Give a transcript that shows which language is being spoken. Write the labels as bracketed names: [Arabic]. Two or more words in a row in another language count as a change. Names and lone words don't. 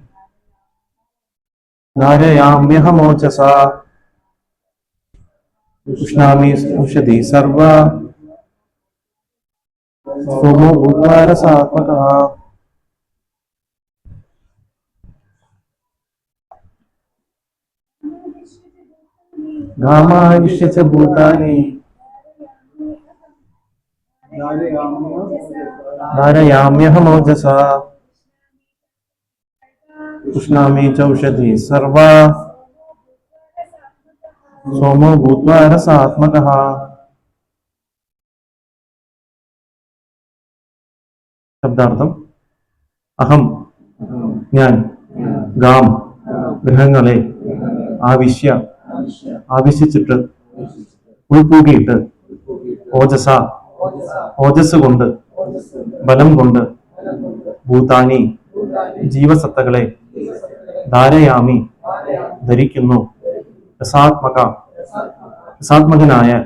[Sanskrit] धारयाम्यहमोजसा पुष्णामि चौषधी सर्वा सोमो भूत्वा रसात्मकः रामाविश्य च भूतानि धारयाम्यहमोजसा पुष्णामि चौषधी सर्वा सोमो भूत्वा रसात्मकः [Malayalam] ശബ്ദാർത്ഥം അഹം ഞാൻ ഗാം ഗ്രഹങ്ങളെ ആവശ്യിച്ചിട്ട് ഉൾപൂകിയിട്ട് ഓജസ് കൊണ്ട് ബലം കൊണ്ട് ഭൂതാനി ജീവസത്തകളെ ധാരയാമി ധരിക്കുന്നു രസാത്മകനായ